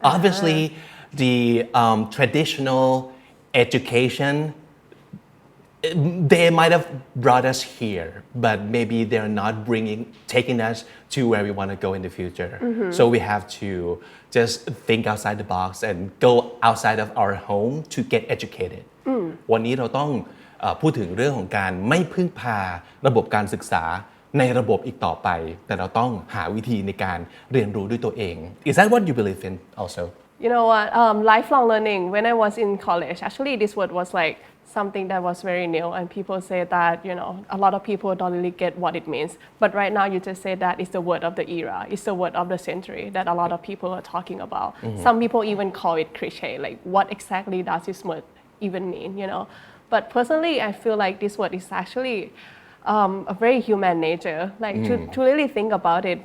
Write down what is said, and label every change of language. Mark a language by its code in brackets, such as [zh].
[en] Obviously, the traditional education.They might have brought us here, but maybe they're not taking us to where we want to go in the future. So we have to just think outside the box and go outside of our home to get educated. [th] วันนี้เราต้องพูดถึงเรื่องของการไม่พึ่งพาระบบการศึกษาในระบบอีกต่อไปแต่เราต้องหาวิธีในการเรียนรู้ด้วยตัวเอง [en] Is that what you believe in also? You know what? Lifelong learning. When I was in college, actually this word was like something that was very new and people say that a lot of people don't really get what it means, but right now you just say that it's the word of the era, it's the word of the century that a lot of people are talking about. Some people even call it cliche, like what exactly does this word even mean, but personally I feel like this word is actually a very human nature, like to really think about it.